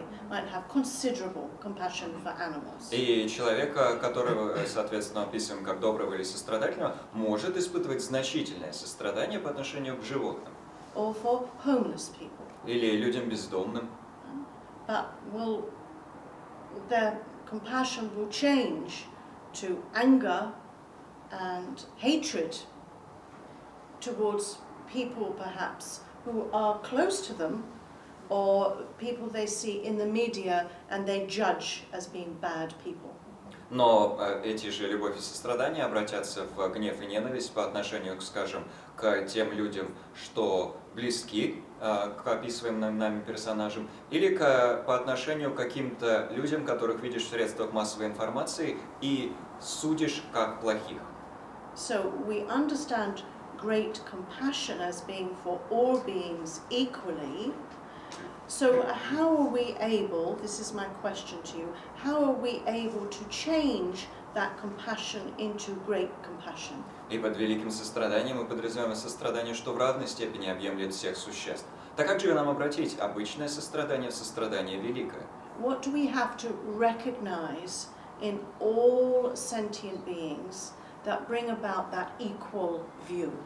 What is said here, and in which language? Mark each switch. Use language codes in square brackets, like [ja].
[en] Might have considerable compassion for animals. [ru] И человека, которого, соответственно, описываем как доброго или сострадательного, может испытывать значительное сострадание по отношению к животным. [en] Or for homeless people. [ru] Или людям бездомным. [en] But their compassion will change to anger and hatred towards people perhaps who are close to them or people they see in the media and they judge as being bad people. [ru] Но эти же любовь и сострадание обратятся в гнев и ненависть по отношению, скажем, к тем людям, что близки к описываемым нами персонажам, или по отношению к каким-то людям, которых видишь в средствах массовой информации и судишь как плохих. [en] So we understand great compassion as being for all beings equally. So how are we able, this is my question to you, how are we able to change that compassion into great compassion? [ru] И под великим состраданием мы подразумеваем сострадание, что в равной степени объемлет всех существ. Так как же нам обратить обычное сострадание в сострадание великое? [en] What do we have to recognize in all sentient beings that bring about that equal view?